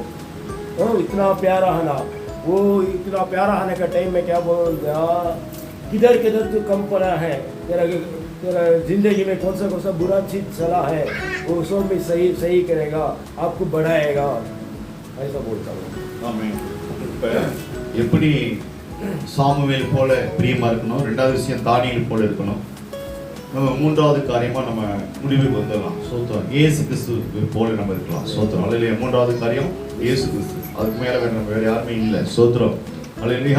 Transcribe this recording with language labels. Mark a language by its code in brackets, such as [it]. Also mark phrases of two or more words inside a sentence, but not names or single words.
[hi] इतना प्यारा है ना वो। इतना प्यारा आने का टाइम में क्या बोल गया, किधर किधर तो कम पड़ा है, तेरा जिंदगी में कौन सा बुरा चीज चला है वो सब भी सही करेगा, आपको बढ़ाएगा, ऐसा बोलता हूँ। [ta] ஆமென். இப்ப எப்படி சாமுவேல் போல பிரியமா இருக்கணும், ரெண்டாவது விஷயம் தானியேல் போல இருக்கணும், நம்ம மூன்றாவது காரியமா நம்ம முடிவுக்கு வந்துடலாம். சோத்திரம். இயேசு கிறிஸ்து போல நம்ம இருக்கலாம். சோத்திரம். அல்லேலூயா. மூன்றாவது காரியம் இயேசு கிறிஸ்து. அதுக்கு மேல வேற யாருமே இல்லை. சோத்திரம். அல்லேலூயா.